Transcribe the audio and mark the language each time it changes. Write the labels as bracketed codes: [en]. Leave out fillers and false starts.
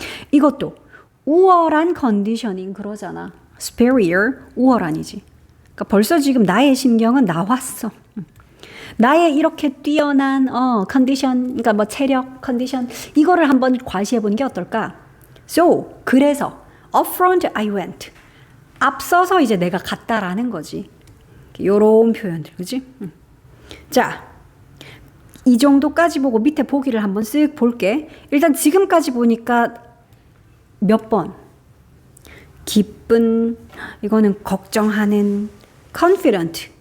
[ko] 이것도 우월한 컨디셔닝 그러잖아. superior, 우월한이지. 그러니까 벌써 지금 나의 심경은 나왔어. 나의 이렇게 뛰어난 컨디션, 그러니까 뭐 체력, 컨디션 이거를 한번 과시해보는 게 어떨까? [en] So, [ko] 그래서 [en] up front I went. [ko] 앞서서 이제 내가 갔다라는 거지. 요런 표현들, 그지? 자, 이 정도까지 보고 밑에 보기를 한번 쓱 볼게. 일단 지금까지 보니까 몇 번? 기쁜, 이거는 걱정하는, confident.